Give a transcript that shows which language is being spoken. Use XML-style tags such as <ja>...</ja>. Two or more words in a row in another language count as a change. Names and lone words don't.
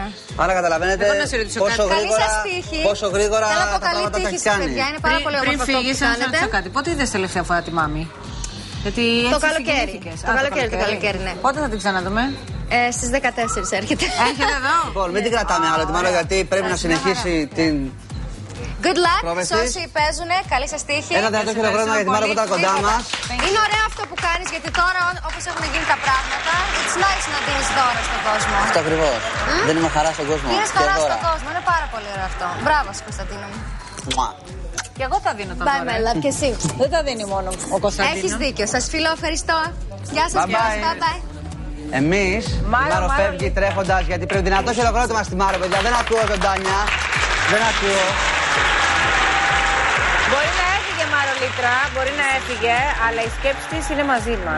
<el>Άρα καταλαβαίνετε πόσο γρήγορα τα πράγματα τα έχει κάνει. Παιδιά, είναι πάρα πολύ όμορφο αυτό που κάνετε. Κάτι. Πότε είδες τελευταία φορά τη μάμη? Γιατί το καλοκαίρι. Το καλοκαίρι, ναι. Πότε θα την ξαναδούμε? Στις 14 έρχεται. Έρχεται εδώ. Λοιπόν, μην την κρατάμε άλλο τη Μάρο, γιατί πρέπει να συνεχίσει την.</el> <en>Good luck</en> <el>σε όσοι παίζουνε, καλή σας τύχη. Ένα δυνατό χειροκρότημα για τη Μάρο που ήταν κοντά μας. Είναι ωραίο αυτό που κάνεις, γιατί τώρα όπως έχουν γίνει τα πράγματα,</el> <en>it's nice</en> <el>να δίνεις δώρα στον κόσμο. Αυτό ακριβώς. Δίνουμε χαρά στον κόσμο. Δίνεις χαρά στον κόσμο, είναι πάρα πολύ ωραίο αυτό. Μπράβο σου, Κωνσταντίνο μου. Και εγώ τα δίνω τα δώρα.</el> <en>Bye, my love,</en> <el>και εσύ. Δεν τα δίνει μόνο ο Κωνσταντίνος. Έχεις δίκιο. Σας φιλώ, ευχαριστώ. Γεια σας,</el> <en>bye bye.</en> <el>Εμείς, η Μάρο φεύγει τρέχοντας, γιατί πρέπει δυνατό χειροκρότημα στη Μάρο, παιδιά. Δεν ακούω ζωντάνια. Δεν ακούω. Μπορεί να έφυγε Μαρολίτρα, μπορεί να έφυγε, αλλά η σκέψη της είναι μαζί μας.</el>